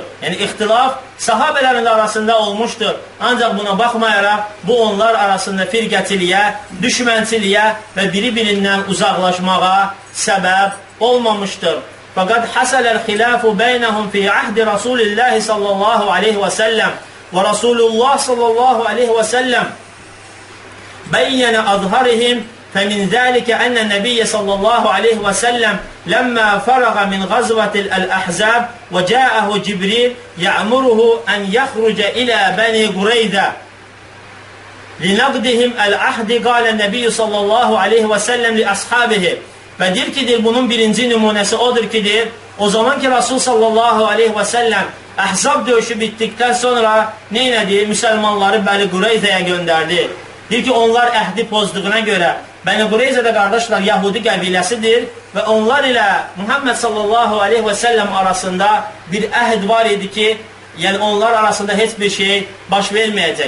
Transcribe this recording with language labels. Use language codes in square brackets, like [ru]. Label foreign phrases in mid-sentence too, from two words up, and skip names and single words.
[az] Yəni, ixtilaf səhabələrin arasında olmuşdur. Ancaq buna baxmayaraq, bu onlar arasında firqəçiliyə, düşmənçiliyə və biri-birindən uzaqlaşmağa səbəb olmamışdır. [ar] فقد حصل الخلاف بينهم في عهد رسول الله صلى الله عليه وسلم ورسول الله صلى الله عليه وسلم بين أظهرهم فمن ذلك أن النبي صلى الله عليه وسلم لما فرغ من غزوة الأحزاب وجاءه جبريل يأمره أن يخرج إلى بني قريظة لنقدهم العهد قال النبي صلى الله عليه وسلم لأصحابه. [az] Və deyir ki, bunun birinci nümunəsi odur ki, o zaman ki Rasul [ar] صلى الله عليه وسلم [az] Əhzab döyüşü bitdikdən sonra neynədi? Müsəlmanları Bəni Qureyzəyə göndərdi. Deyir ki, onlar əhdi pozduğuna görə Bəni Qureyzədə qardaşlar Yahudi qəbiləsidir və onlar ilə Muhammed [ar] صلى الله عليه وسلم [az] arasında bir əhd var idi ki, yəni onlar arasında heç bir şey baş verməyəcək.